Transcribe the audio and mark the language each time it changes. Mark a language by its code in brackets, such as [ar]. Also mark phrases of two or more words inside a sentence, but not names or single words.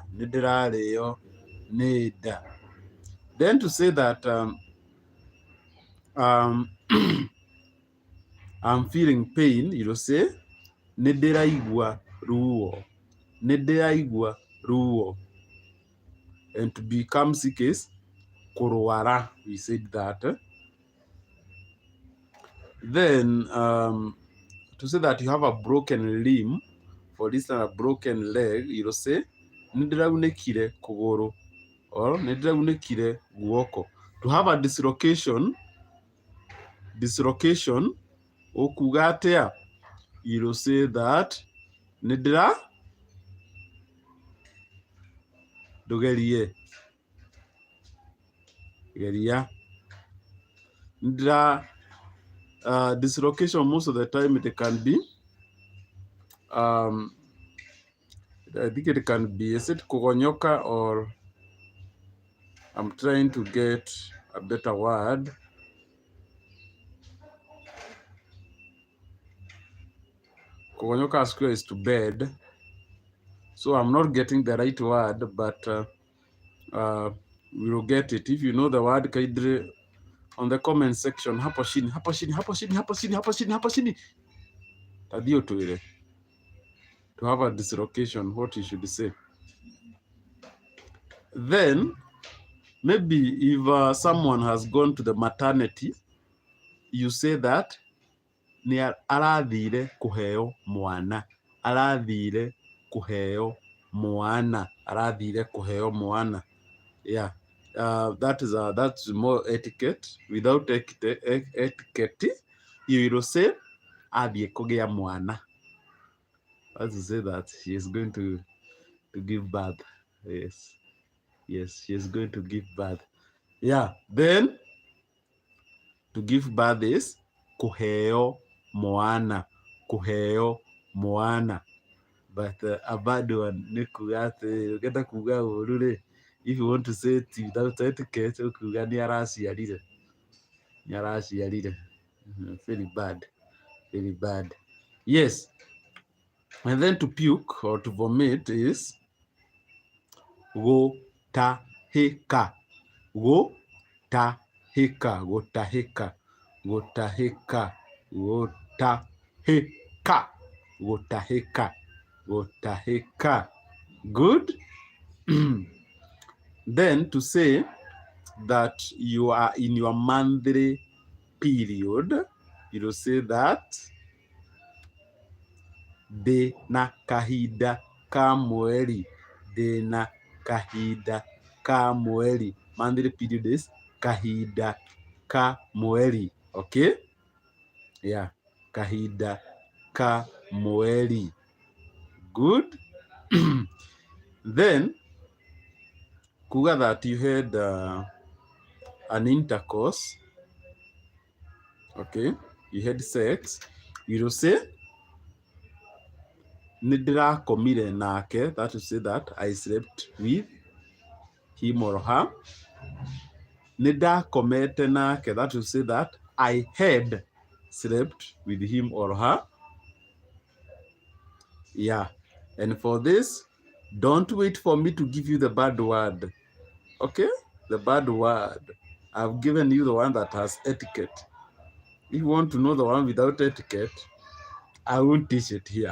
[ki] Nĩ ndĩrarĩo nĩ nda. [en] Then to say that I'm feeling pain, you will say, [ki] nĩ ndĩraigua ruo. Nĩ ndĩraigua ruo. [en] And to become sick is kũrwara. We said that. Then to say that you have a broken limb, for instance, a broken leg, you will say, [ki] nĩ ndĩraunĩkire kũgũrũ. Or nĩ ndĩraunĩkire guoko. [en] To have a dislocation, [ki] ũkuga atĩa? [en] You will say that, [ki] nĩ ndũgerie. Geria. [en] Dislocation, most of the time it can be, I think it can be, is it kugonyoka, or I'm trying to get a better word. Kugonyoka square is to bed. So I'm not getting the right word, but we will get it. If you know the word, kindly on the comment section. [sw] Hapo chini. Tadio tuile. [en] To have a dislocation, what you should say. Then, maybe if someone has gone to the maternity, you say that, [ki] nĩ arathire kũheo mwana. Arathire kũheo mwana, arathire kuheo mwana. [en] Yeah, that's more etiquette. Without etiquette, you will say [ki] athie kugea mwana. [en] As to say that she is going to give birth. Yes, yes, she is going to give birth. Yeah, then to give birth is [ki] kuheo mwana, kuheo mwana. [en] But a bad one [ki] nĩ kuga atĩ ũngĩenda kuga ũru rĩ, [en] if you want to say it without etiquette, [ki] ũkuga nĩ araciarire, nĩ araciarire. [en] Very bad, very bad. Yes, and then to puke or to vomit is [ki] gũtahĩka, gũtahĩka, gũtahĩka, gũtahĩka, [en] gũtahĩka, gũtahĩka, gũtahĩka. Good. Then to say that you are in your monthly period, you will say that [ki] ndĩna kahinda ka mweri, ndĩna kahinda ka mweri. [en] Monthly period is [ki] kahinda ka mweri. [en] Okay? [ki] Yeah, kahinda ka mweri. [en] Good. Then kuga that you had an intercourse. Okay, you had sex. You will say [ki] nĩndĩrakomire nake. [en] That will say that I slept with him or her. [ki] Nĩndakomete nake. [en] That will say that I had slept with him or her. Yeah, and for this, don't wait for me to give you the bad word. Okay, the bad word. I've given you the one that has etiquette. If you want to know the one without etiquette, I won't teach it here.